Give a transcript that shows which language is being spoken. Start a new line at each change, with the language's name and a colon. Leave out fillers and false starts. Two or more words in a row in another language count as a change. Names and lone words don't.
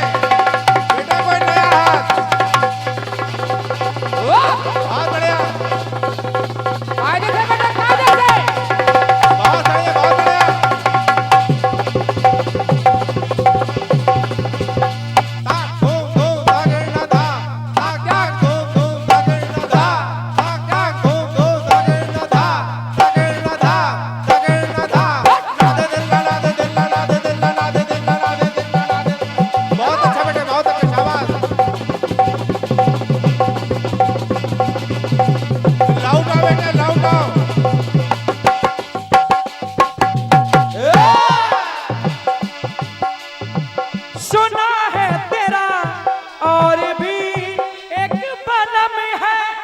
Hindi: बेटा कोई नया हाथ, बहुत बढ़िया, कायदे से बेटा, कायदे से। बहुत बढ़िया, बहुत बढ़िया। ताक धूम धूम दागेना धा, ताक ताक धूम धूम दागेना धा, ताक ताक धूम धूम दागेना धा, दागेना धा, दागेना धा। नादे दिल्ला, नादे दिल्ला, नादे दिल्ला, नादे दिल्ला, नादे दिल्ला, नादे दिल्ला। बहुत अच्छा बेटे, बहुत अच्छा, शाबाश। लाउड आओ बेटे, लाउड आओ। सुना है तेरा और भी एक बनम है।